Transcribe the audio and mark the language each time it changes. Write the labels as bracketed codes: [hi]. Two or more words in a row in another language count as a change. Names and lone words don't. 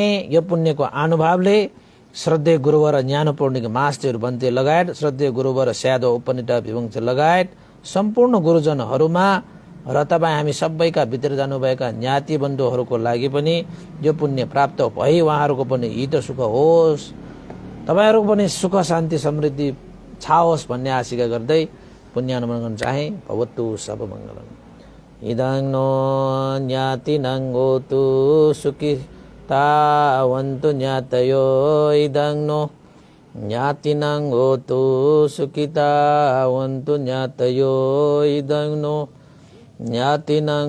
[ne] यो पुण्यको अनुभावले श्रद्धेय गुरुवर ज्ञानपूर्णिक मास्टर बन्ते लगायत श्रद्धेय गुरुवर स्यादो उपनिटा विवंश लगायत सम्पूर्ण गुरुजनहरूमा र तपाईँ हामी सबैका भित्र जानुभएका ज्ञाति बन्धुहरूको लागि पनि यो पुण्य प्राप्त भई उहाँहरूको पनि हित सुख होस्, तपाईहरूको पनि सुख शान्ति समृद्धि छाओस् भन्ने आशिका गर्दै पुण्यानुमोदन गर्न चाहे। [pi] भवतु सब मङ्गलम्। इदं नो ज्ञातिनं होतु सुखी तावन्तु ज्ञातयो। इदं नो ज्ञातिनां होतु सुखिता वन्तु ज्ञातयो इदं नो ज्ञातिनां